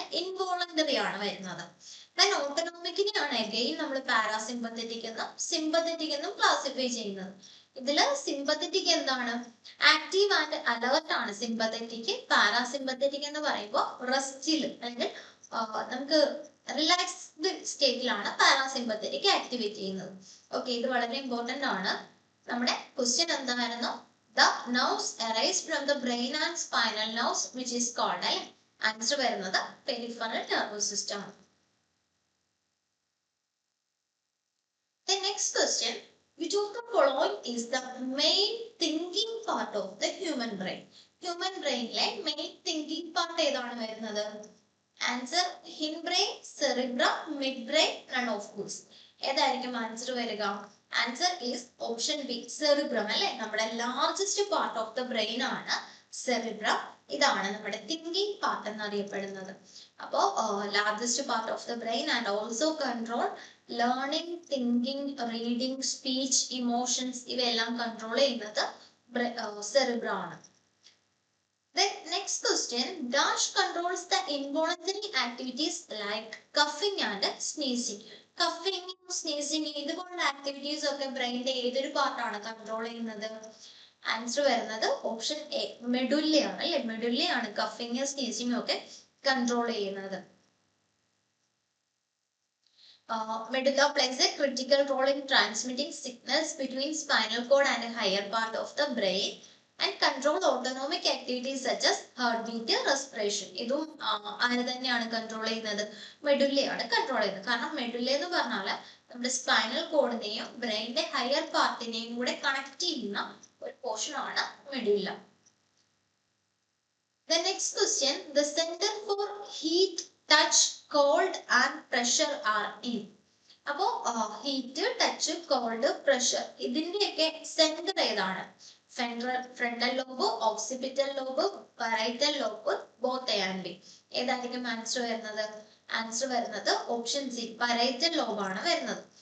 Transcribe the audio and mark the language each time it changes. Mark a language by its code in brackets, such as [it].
[ml] അല്ലെ, ഇൻവോളണ്ടറി ആണ് വരുന്നത്. ഓട്ടോണോമിക്കിനെയാണ് അഗൈൻ നമ്മൾ പാരാസിമ്പത്തറ്റിക് എന്നും സിമ്പത്തറ്റിക് എന്നും ക്ലാസിഫൈ ചെയ്യുന്നത്. ഇതില് സിമ്പത്തറ്റിക് എന്താണ്? ആക്റ്റീവ് ആൻഡ് അലേർട്ട് ആണ് സിമ്പത്തറ്റിക്. പാരാസിമ്പത്തറ്റിക് എന്ന് പറയുമ്പോൾ റെസ്റ്റിൽ അല്ലെങ്കിൽ നമുക്ക് റിലാക്സ്ഡ് സ്റ്റേറ്റിലാണ് പാരാസിമ്പത്തറ്റിക് ആക്ടിവേറ്റ് ചെയ്യുന്നത്. ഓക്കെ, ഇത് വളരെ ഇമ്പോർട്ടന്റ് ആണ്. നമ്മുടെ ക്വസ്റ്റ്യൻ എന്തായിരുന്നു? [en] The nerves arise from the brain and spinal nerves, which is called. [ml] അല്ലെ, ആൻസർ വരുന്നത് peripheral nervous system. [en] The next question, which of the following is the main thinking part of the human brain? [ml] Human brainലെ main thinking part ഏതാണ് വരുന്നത്? [en] Answer hindbrain, cerebrum, midbrain, none of these. [ml] ഏതായിരിക്കും answer വരിക? Answer is option B, cerebrum. അല്ലെ, നമ്മുടെ largest part of the brain ആണ് cerebrum. ഇതാണ് നമ്മുടെ thinking part എന്നറിയപ്പെടുന്നത്. അപ്പോ largest part of the brain and also control learning, thinking, reading, speech, emotions, ഇവയെല്ലാം കൺട്രോൾ ചെയ്യുന്നത് സെറിബ്രം ആണ്. [en] The next question, Dash controls the involuntary activities like coughing and sneezing. [ml] Coughing, sneezing, ഇതുപോലുള്ള activities ഒക്കെ ബ്രെയിനിന്റെ ഏതൊരു പാർട്ടാണ് control ചെയ്യുന്നത്? Answer വരുന്നത് option A, മെഡുല്ലയാണ്. അല്ലെ, മെഡുല്ലയാണ് കഫിങ് സ്നീസിങ് ഒക്കെ കൺട്രോൾ ചെയ്യുന്നത്. [en] Medulla plays a critical role in transmitting signals between spinal cord and a higher part of the brain and control autonomic activities such as heartbeat, respiration. [ml] ഇതും ആര് തന്നെയാണ് control ചെയ്യുന്നത്? മെഡുല്ലയാണ് control ചെയ്യുന്നത്. കാരണം medulla എന്ന് പറഞ്ഞാൽ നമ്മുടെ സ്പൈനൽ കോഡിനെയും ബ്രെയിനിന്റെ ഹയർ പാർട്ടിനെയും കൂടെ കണക്ട് ചെയ്യുന്ന ഒരു പോർഷൻ ആണ് medulla. [en] The next question, the center for heat, touch, cold and pressure are in. [ml] അപ്പോ ഹീറ്റ്, ടച്ച്, കോൾഡ്, പ്രഷർ, ഇതിന്റെയൊക്കെ സെന്റർ ഏതാണ്? [en] Frontal lobe, occipital lobe, parietal lobe, both A and B. [ml] ഏതായിരിക്കും answer വരുന്നത്? Answer വരുന്നത് option C, parietal ലോബാണ് വരുന്നത്.